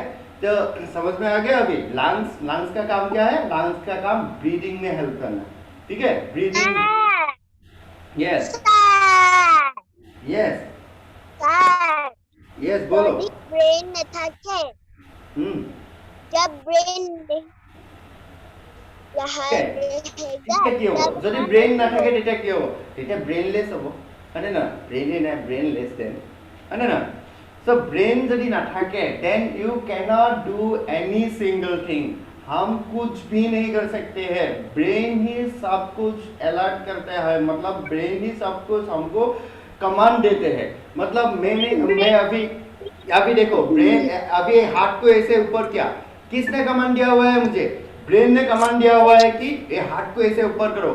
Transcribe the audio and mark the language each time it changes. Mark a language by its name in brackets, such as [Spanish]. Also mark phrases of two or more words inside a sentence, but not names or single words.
[Hindi] तो समझ में आ गया अभी, लंग्स, लंग्स का काम क्या है, लंग्स का काम ब्रीदिंग में हेल्प करना, ठीक है, ब्रीदिंग। [English] yes yes yes, बोलो। [Hindi] ब्रेन में থাকে जब ब्रेन [Assamese] যদি ব্রেইন নাথাকে তেতিয়া কি হ'ব, তেতিয়া ব্রেইনলেস হ'ব, হয়নে না, ব্রেইনে নাই, ব্রেইনলেস দেন, হয়নে না। [English] so brain [Assamese] যদি নাথাকে [English] then you cannot do any single thing. [Hindi] हम कुछ भी नहीं कर सकते हैं, ब्रेन ही सब कुछ अलर्ट करता है, मतलब ब्रेन ही सब कुछ हमको कमांड देते हैं। मतलब मैं अभी देखो, ब्रेन अभी हाथ को ऐसे ऊपर किया, किसने कमांड दिया हुआ है मुझे, ब्रेन ने कमांड दिया हुआ है कि ये हाथ को ऐसे ऊपर करो।